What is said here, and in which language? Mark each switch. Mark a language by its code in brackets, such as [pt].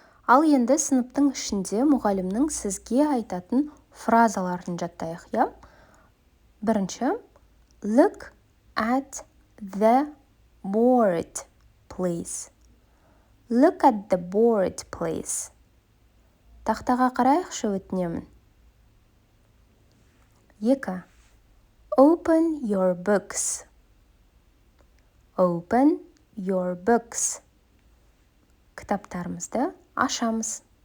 [kk] Ал енді сыныптың ішінде мұғалімнің сізге айтатын фразаларын жаттайық, я? Бірінші, [en] look at the board, please. Look at the board, please. [kk] Тақтаға қарайықшы, өтінемін. [en] 2. Open your books. Open your books. [kk] Кітаптарымызды ашамыз.